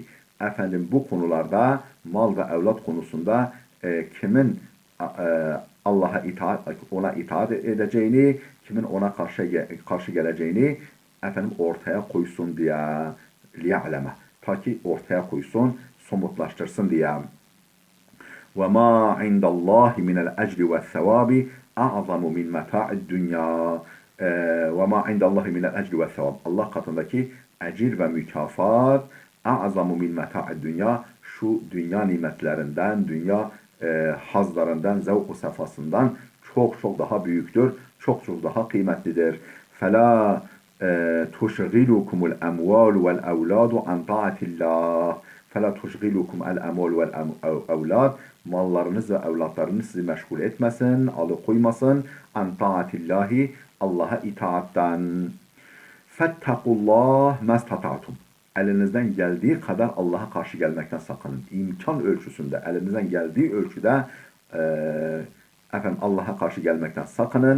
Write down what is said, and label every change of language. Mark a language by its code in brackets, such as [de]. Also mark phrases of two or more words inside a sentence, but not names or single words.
[tr] Bu konularda mal ve evlat konusunda kimin ona itaat edeceğini, kimin ona karşı geleceğini ortaya koysun diye. Liya'leme ta ki ortaya koysun, somutlaştırsın diye. [ar] وَمَا عِنْدَ اللّٰهِ مِنَ الْاَجْرِ وَالثَّوَابِ اَعْظَمُ مِنْ مَتَاعِ الدُّنْيَا وَمَا عِنْدَ اللّٰهِ مِنَ الْاَجْرِ وَالثَّوَابِ [tr] Allah katındaki ecir ve mükafat [ar] اَعْظَمُ مِنْ مَتَاعِ الدُّنْيا [tr] Şu dünya nimetlerinden, dünya hazlarından, zevk-u sefasından çok çok daha büyüktür, çok çok daha kıymetlidir. [ar] فَلَا تشغلكم الأموال والأولاد عن طاعة الله فلا تشغلكم الأموال والأولاد [tr] mallarınız ve evlatlarınız sizi meşgul etmesin, alıkoymasın [ar] عن طاعة الله [tr] Allah'a itaatten. [ar] فاتقوا الله ما استطعتم [tr] elinizden geldiği kadar Allah'a karşı gelmekten sakının. İmkan ölçüsünde, elinizden geldiği ölçüde Allah'a karşı gelmekten sakının.